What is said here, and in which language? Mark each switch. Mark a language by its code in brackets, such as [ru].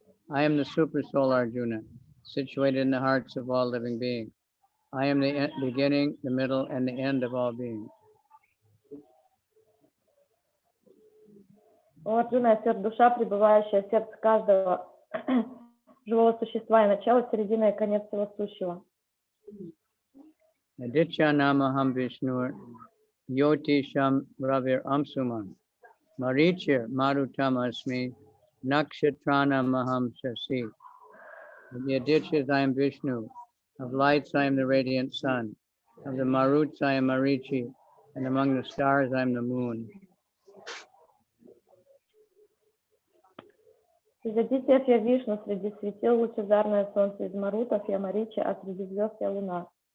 [en] I am the Super Soul Arjuna, situated in the hearts of all living beings. I am the beginning, the middle, and the end of all beings. [ru] У Арджуна я душа, пребывающая в сердце каждого живого существа, и начало, середина и конец всего сущего. [sa] Aditya Namaham Vishnur Yotisham Ravir Amsuman Marichir Marutam Asmi Nakshatrana Maham Shasi. [en] Of the Adityas I am Vishnu, of lights I am the radiant sun, of the Maruts I am Marichi, and among the stars I am the moon. [ru] Из Адитьев я Вишну, среди светил лучезарное солнце, из Марутов я Маричи, а среди звезд я луна.